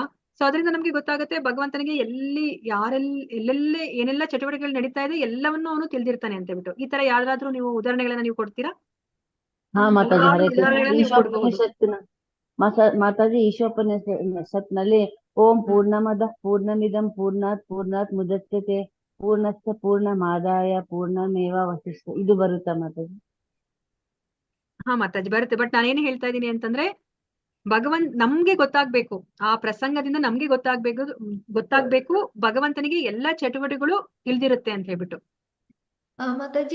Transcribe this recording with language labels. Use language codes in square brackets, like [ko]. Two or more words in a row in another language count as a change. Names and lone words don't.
[kn] ಸೊ ಅದರಿಂದ ನಮ್ಗೆ ಗೊತ್ತಾಗುತ್ತೆ ಭಗವಂತನಿಗೆ ಎಲ್ಲೆಲ್ಲಿ ಏನೆಲ್ಲ ಚಟುವಟಿಕೆಗಳು ನಡೀತಾ ಇದೆ ಎಲ್ಲವನ್ನೂ ಅವನು ತಿಳಿದಿರ್ತಾನೆ ಅಂತ ಹೇಳ್ಬಿಟ್ಟು. ಈ ತರ ಯಾರಾದ್ರೂ ನೀವು ಉದಾಹರಣೆಗಳನ್ನ ನೀವು ಕೊಡ್ತೀರಾ? ಹಾ ಮಾತಾಜಿ. [sa] ಹರೇ ಕೃಷ್ಣ. [kn] ಉದಾಹರಣೆಗಳನ್ನ ನೀವು ಕೊಡ್ಬಹುದು. ಮಾತಾಜಿ ಈಶೋಪನಿಷತ್ನಲ್ಲಿ [sa] ಓಂ ಪೂರ್ಣಮದ ಪೂರ್ಣಮಿದಂ ಪೂರ್ಣಾತ್ ಮುದಚ್ಯತೆ ಪೂರ್ಣಸ್ಯ ಪೂರ್ಣಮಾದಾಯ ಪೂರ್ಣಮೇವಾವಶಿಷ್ಟ [kn] ಇದು ಬರುತ್ತಾ ಮಾತಾಜಿ? ಹಾ ಮಾತಾಜಿ ಬರುತ್ತೆ. ಬಟ್ ನಾನೇನ್ ಹೇಳ್ತಾ ಇದ್ದೀನಿ ಅಂತಂದ್ರೆ, ನಮ್ಗೆ ಗೊತ್ತಾಗ್ಬೇಕು, ಆ ಪ್ರಸಂಗದಿಂದ ನಮ್ಗೆ ಗೊತ್ತಾಗ್ಬೇಕು ಭಗವಂತನಿಗೆ ಎಲ್ಲಾ ಚಟುವಟಿಕೆಗಳು ತಿಳಿದಿರುತ್ತೆ ಅಂತ ಹೇಳ್ಬಿಟ್ಟು. ಮಾತಾಜಿ